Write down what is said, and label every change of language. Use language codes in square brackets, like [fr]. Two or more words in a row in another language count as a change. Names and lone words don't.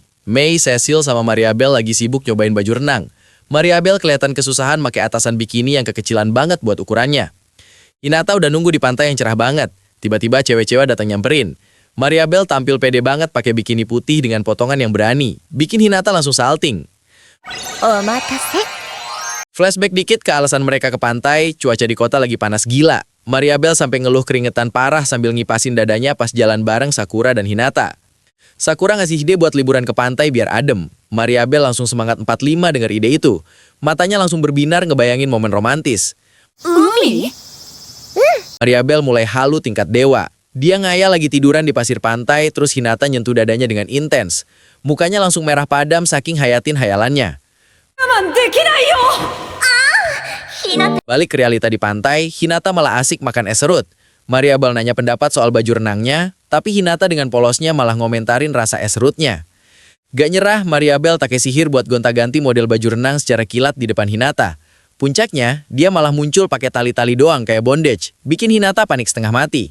[id] Mei, Cecil, sama Mariabel lagi sibuk nyobain baju renang. Mariabel kelihatan kesusahan pakai atasan bikini yang kekecilan banget buat ukurannya. Hinata udah nunggu di pantai yang cerah banget. Tiba-tiba cewek-cewek datang nyamperin. Mariabel tampil pede banget pakai bikini putih dengan potongan yang berani. Bikin Hinata langsung salting. [ja] お待たせ [id] Flashback dikit ke alasan mereka ke pantai, cuaca di kota lagi panas gila. Mariabel sampai ngeluh keringetan parah sambil ngipasin dadanya pas jalan bareng Sakura dan Hinata. Sakura ngasih ide buat liburan ke pantai biar adem. Mariabel langsung semangat 45 dengar ide itu. Matanya langsung berbinar ngebayangin momen romantis. [ja] 海 [id] Mariabel mulai halu tingkat dewa. Dia ngayal lagi tiduran di pasir pantai, terus Hinata nyentuh dadanya dengan intens. Mukanya langsung merah padam saking hayatin hayalannya. [ja] 我慢できないよ ひなた [id] Balik ke realita di pantai, Hinata malah asik makan es serut. Mariabel nanya pendapat soal baju renangnya, tapi Hinata dengan polosnya malah ngomentarin rasa es serutnya. Gak nyerah, Mariabel pakai sihir buat gonta-ganti model baju renang secara kilat di depan Hinata. Puncaknya, dia malah muncul pakai tali-tali doang kayak bondage, bikin Hinata panik setengah mati.